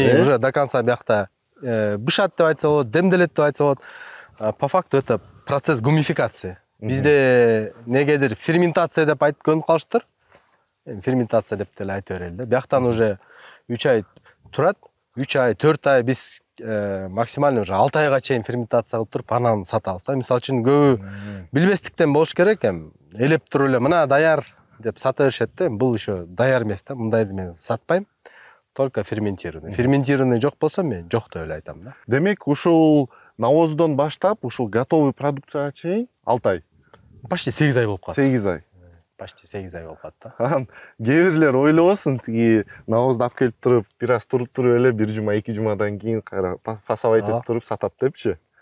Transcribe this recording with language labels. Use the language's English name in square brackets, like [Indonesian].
[Russian] Уже до конца [Kyrgyz] биякта бышат деп айтса болот, демделет деп айтса болот. [Russian] По факту это процесс гумификации. [Kyrgyz] Бизде негедир ферментация деп айтып көнүп калыштыр. Ферментация деп деле айта берели да. Бияктан уже 3 ай турат. 3 ай, 4 ай биз максимально уже 6 айга чейин ферментация кылып туруп анан сатабыз да. Мисалы үчүн көбү билбестиктен болуш керек, элеп туруп эле мына даяр деп сата беришет да. Бул еще даяр эмес да. Мындайды мен сатпайм. [Russian] Только ферментированный. Ферментированный [Kyrgyz] жок болсо мен жок деп эле айтам да. Демек ушул навоздон баштап ушул готовый продукцияга чейин 6 ай. Почти 8 ай болуп калат. 8 ай. Почти 8 ай болуп калат да. Анан кээ бирлер ойлобосун, тиги навозду алып келип туруп, бир аз туруп эле 1 жума, 2 жумадан кийин кайра фасовать этип туруп сатат депчи.